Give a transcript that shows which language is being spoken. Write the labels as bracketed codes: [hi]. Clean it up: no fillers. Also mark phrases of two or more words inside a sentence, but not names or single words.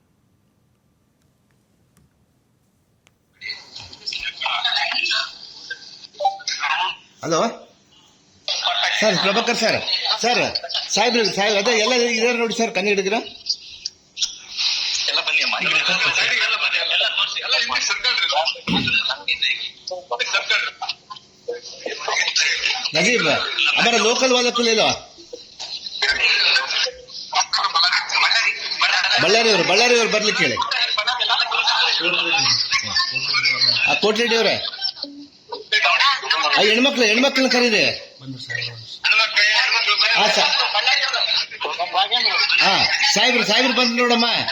[kn] ಹಲೋ ಸರ್, ಪ್ರಭಾಕರ್ ಸರ್. ಸಾಹೇಬ್ ಅದೇ ಎಲ್ಲ ಇದಾರೆ ನೋಡಿ ಸರ್, ಕನ್ನಡಿಗರ ನಜೀಬ್ [hi] हमारा लोकल वाला को ले लो. [kn] ಬಳ್ಳಾರಿಯವರು ಬರ್ಲಿಕ್ಕೆ ಹೇಳಿ. ಕೋಟಿರೆಡ್ಡಿ ಅವರೇ, ಹೆಣ್ಮಕ್ಳನ್ನ ಕರೀರಿ. ಸಾಹೇಬ್ರು ಬಂದು ನೋಡಮ್ಮ.